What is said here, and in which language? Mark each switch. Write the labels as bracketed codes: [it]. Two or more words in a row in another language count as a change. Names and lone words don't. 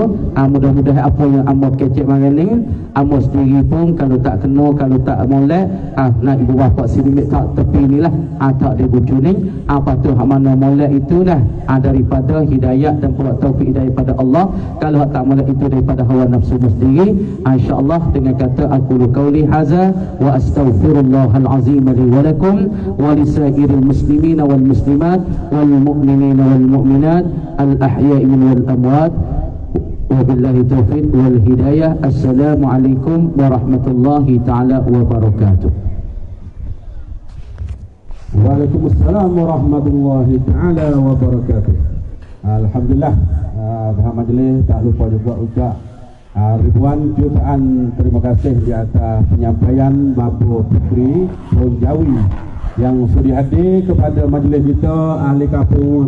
[ms] Mudah-mudahan apa yang amo kecek malam ni, amo sendiri pun kalau tak kena, kalau tak molek, nak ibu bapa sini tak tepi ni lah, tak dibucu ni. Apa tu hak mana molek itulah daripada hidayah dan pula taufik hidayah pada Allah. Kalau tak molek itu daripada hawa nafsu sendiri. [ar] InsyaAllah [ms] dengan kata [ar] أقول قولي هذا وأستغفر الله العظيم لي ولكم ولسائر المسلمين والمسلمات والمؤمنين والمؤمنات الأحياء والأموات. وبالله التوفيق والهداية. السلام عليكم ورحمة الله تعالى وبركاته. وعليكم السلام ورحمة الله تعالى وبركاته. [ms] Alhamdulillah, majlis tak lupa juga ucap ribuan jutaan terima kasih di atas penyampaian Babu Fikri Punjawi yang sudi hadir kepada majlis kita ahli kampung